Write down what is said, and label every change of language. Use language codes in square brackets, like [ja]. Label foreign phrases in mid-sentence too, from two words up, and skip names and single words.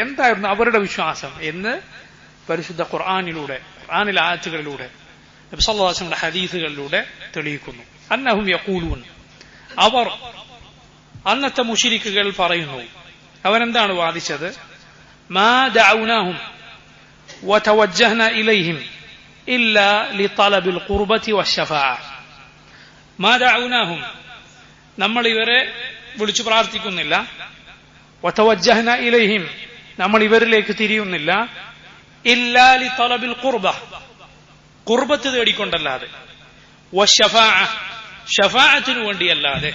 [ml] എന്തായിരുന്നു അവരുടെ വിശ്വാസം എന്ന് പരിശുദ്ധ ഖുർആനിലെ ആയത്തുകളിലൂടെ, നബി [ar] صلى الله عليه وسلم [ml] ഹദീസുകളിലൂടെ തെളിയിക്കുന്നു. [ar] أنهم يقولون, [ml] അവർ, അന്നത്തെ മുശ്രിക്കുകൾ പറയുന്നു, അവരെന്താണ് വാദിച്ചത്? [ar] ما دعوناهم وتوجهنا إليهم إلا لطلب القربة والشفاعة ما دعوناهم [ml] നമ്മൾ ഇവരെ വിളിച്ചു പ്രാർത്ഥിക്കുന്നില്ല [ar] وتوجهنا إليهم [ml] നമ്മൾ ഇവരിലേക്ക് തിരിയുന്നില്ല [ar] إلا لطلب القربة [ml] ഖുർബത്ത് തേടിക്കൊണ്ടല്ലാതെ [ar] വശഫാഅ [ml] ഷഫാഅത്തിനു വേണ്ടിയല്ലാതെ.